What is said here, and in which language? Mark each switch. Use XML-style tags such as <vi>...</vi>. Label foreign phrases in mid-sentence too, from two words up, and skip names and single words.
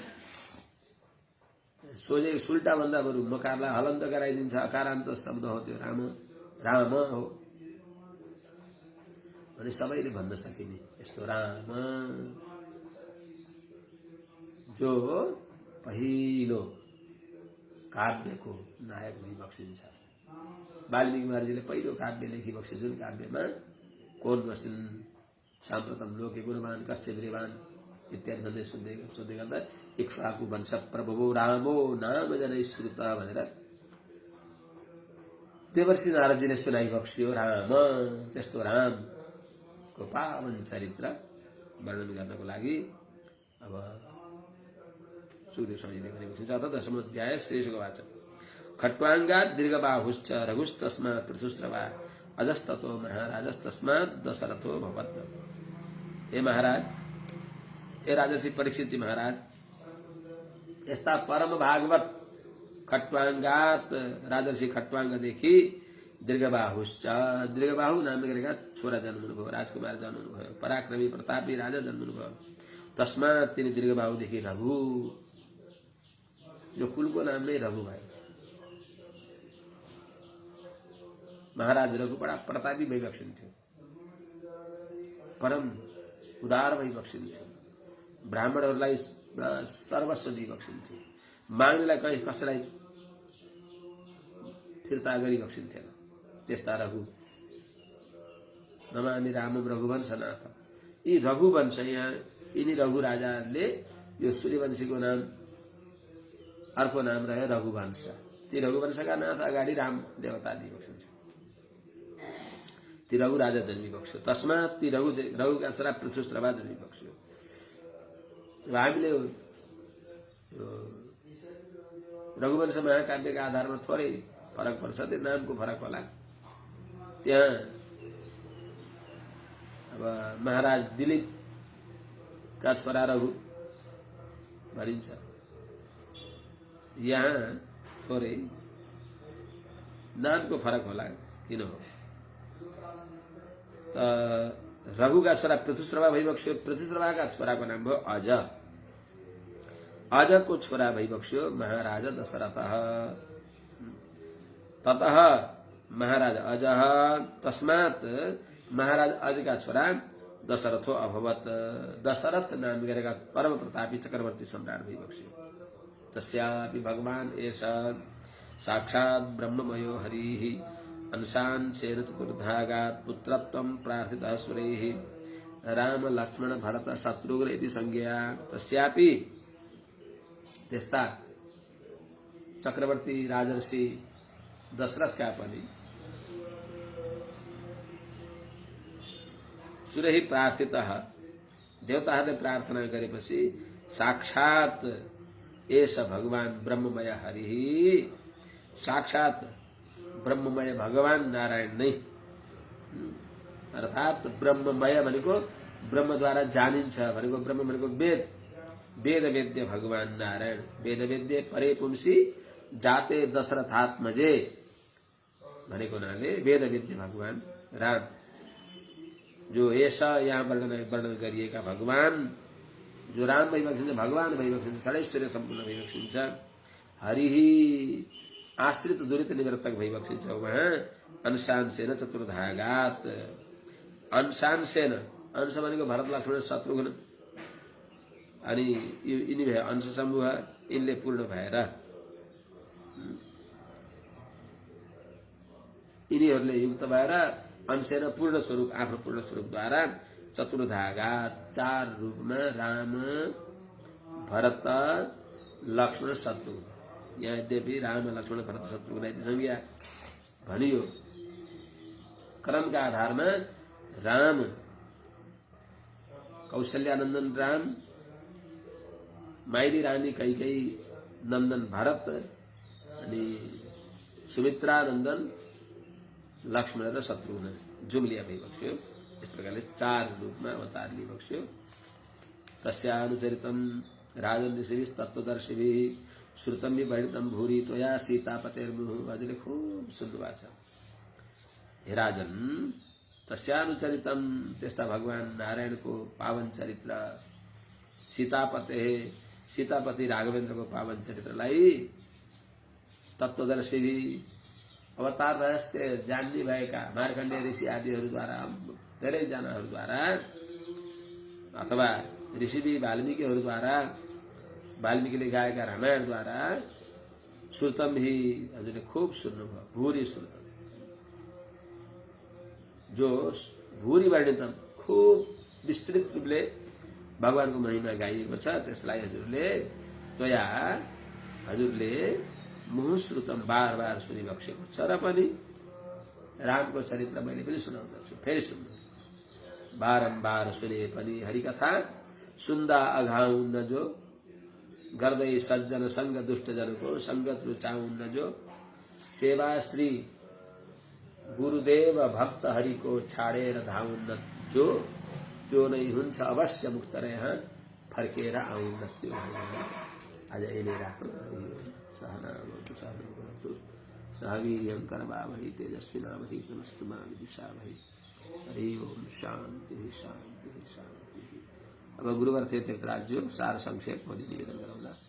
<ne>सोझै सुल्टा भन्दा बरु मकारलाई हलन्त गराइदिन्छ, अकारान्त शब्द हो त्यो राम, राम हो भने सबैले भन्न सकिने यस्तो राम जो पहिलो काव्यको नायक भई बक्सिन्छ। वाल्मीकि महर्षिले पहिलो काव्य लेखी बक्से, जुन काव्यमा</ne> <sa>कोन बसिन् साम्प्रतम लोके गुणवान कस्य वीर्यवान</sa> <ne>इत्यादि भन्दै सोध्दै गर्दा</ne> <sa>इक्ष्वाकु वंश प्रभवो रामो नाम जनै श्रुत</sa> <ne>भनेर देवर्षि नारदजीले सुनाइ बक्सियो राम। त्यस्तो रामको पावन चरित्र वर्णन गर्नको लागि अब सुखदेव स्वामीले भनेको छ। अथ 10औं अध्याय शेषको वाचन।</ne> <sa>खट्वाङ्गात् दीर्घबाहुश्च रघुस्तस्मात् पृथुस्रवा अजस्ततो महाराजस्तस्मात् दशरथो भवत्।</sa> <ne>हे महाराज, हे राजर्षि परीक्षित जी महाराज, यस्ता परम भागवत खट्वाङ्गात राजर्षि खट्वाङ्गदेखि दीर्घबाहुश्च, दीर्घबाहु नाम गरेका छोरा जन्मनुभयो, राजकुमार जन्मनुभयो, पराक्रमी प्रतापी राजा जन्मनुभयो। तस्मात् तिनी दीर्घबाहुदेखि रघु, जो कुलको नाम नै रघु भयो। महाराज रघु बडा प्रतापी भई बक्सिन्थ्यो, परम उदार भई बक्सिन्थ्यो, ब्राह्मणहरूलाई सर्वस्व दिई बक्सिन्थ्यो, माग्नेलाई कसैलाई फिर्ता गरी बक्सिन्थेन। त्यस्ता रघु</ne> <sa>नमामि रामम रघुवंशनाथ।</sa> <ne>यी रघुवंश, यहाँ यिनी रघु राजाले यो सूर्यवंशीको नाम अर्को नाम रह्यो रघुवंश। ती रघुवंशका नाथ अगाडि राम देवता दिई बक्सिन्छ। ती रघु राजा जन्मी बक्स्यो। तस्मात् ती रघुका छोरा पृथुस्रवा जन्मी बक्स्यो। हामीले रघुवंश महाकाव्यका आधारमा थोरै फरक पर्छ, त्यो नामको फरक होला। त्यहाँ अब महाराज दिलीपका छोरा रघु भनिन्छ, यहाँ थोरै नामको फरक होला। किन हो त रघुका छोरा पृथुस्रवा भइबक्स्यो। पृथुस्रवाका छोराको नाम भयो अज। अजको छोरा भइबक्स्यो महाराज दशरथ। ततः महाराज अज, तस्मात् महाराज अजका छोरा</ne> <sa>दशरथो अभवत्।</sa> <ne>दशरथ नाम गरेका परम प्रतापी चक्रवर्ती सम्राट भइबक्स्यो।</ne> <sa>तस्यापि भगवान् एष साक्षात् ब्रह्ममयो हरिः अंशांशेन चतुर्धागात् पुत्रत्वं प्रार्थितः सुरैः राम लक्ष्मण भरत शत्रुघ्न इति संज्ञा।</sa> <ne>तस्यापि त्यस्ता चक्रवर्ती राजर्षि दशरथका पनि</ne> <sa>सुरैः प्रार्थितः,</sa> <ne>देवताहरूले प्रार्थना गरेपछि</ne> <sa>साक्षात् एष भगवान् ब्रह्ममय हरिः,</sa> <ne>साक्षात् ब्रह्ममय भगवान नारायण नै, अर्थात् ब्रह्ममय भनेको ब्रह्मद्वारा जानिन्छ भनेको, ब्रह्म भनेको वेद, वेद वेद्य भगवान नारायण,</ne> <sa>वेद वेद्य परे पुंसी जाते दशरथात्मजे</sa> <ne>भनेको हुनाले वेद वेद्य भगवान राम, जो ऐसा यहाँ वर्णन गरिएका भगवान जो राम भइबक्सिन्छ, भगवान भइबक्सिन्छ, षडैश्वर्य सम्पूर्ण भइबक्सिन्छ, हरिही आश्रित दुरित निवर्तक भइबक्सिन्छ उहाँ।</ne> <sa>अंशांशेन चतुर्धागात्,</sa> <ne>अंशांशेन, अंश भनेको भरत लक्ष्मण शत्रुघ्न, अनि यिनी भए अंश समूह, यिनले पूर्ण भएर यिनीहरूले युक्त भएर अंशेन पूर्ण स्वरूप, आफ्नो पूर्ण स्वरूपद्वारा चतुर्धागात्, चार रूपमा राम भरत लक्ष्मण शत्रुघ्न, यहाँ यद्यपि राम लक्ष्मण भरत शत्रुघ्न</ne> <sa>इति संज्ञा</sa> <ne>भनियो। क्रमका आधारमा राम कौशल्यानन्दन राम, माइली रानी कैकेयी नन्दन भरत, अनि सुमित्रा नन्दन लक्ष्मण र शत्रुघ्न जुम्लिया भई बक्स्यो।</ne> <hi>इस प्रकारले</hi> <ne>4 रूपमा अवतार लिई बक्स्यो।</ne> <sa>तस्यानुचरितम राजन ऋषि तत्वदर्शिभिः श्रुतम विवर्णितम भूरि त्वया सीतापतेर्मुहुः।</sa> <ne>हजुरले खुब सुन्नुभएको छ। हे राजन, तस्यानुचरितम त्यस्ता भगवान नारायणको पावन चरित्र, सीतापति राघवेन्द्रको पावन चरित्रलाई तत्वदर्शी अवतार रहस्य जान्ने भएका मार्कण्डेय ऋषि आदिहरूद्वारा, धेरैजनाहरूद्वारा अथवा ऋषि वाल्मीकिहरूद्वारा, वाल्मीकिले गाएका रामायणद्वारा श्रुतम ही हजुरले खूब सुन्नुभयो।</ne> <sa>भूरि श्रुतम,</sa> <ne>जो</ne> <sa>भूरि वर्णितम</sa> <ne>खूब विस्तृत रूपले भगवानको महिमा गाइएको छ, त्यसलाई हजुरले त्वया हजुरले मुहुश्रुतम बार बार सुनिबक्सेको छ। र पनि रामको चरित्र मैले पनि सुनाउँदछु, फेरि सुन्नु। बारम्बार सुने पनि हरिकथा सुन्दा अघाउन्न जो, गर्दै सज्जन संग दुष्टजनको संगत रुचाउन्न जो, सेवा श्री गुरुदेव भक्त हरिको छाडेर धाउन्न जो, त्यो नै हुन्छ अवश्य मुक्त यहाँ फर्केर आउन्न त्यो। आज यही राखौँ।</ne> <sa>सहनावतु सहनौ सह वीर्यं करवावहै तेजस्विनावधीतमस्तु मा विद्विषावहै। हरि ओम। शांति शांति शांति।</sa> <hi>अब गुरुवर थे तीर्थराज सार संक्षेप निवेदन करूँ।</hi>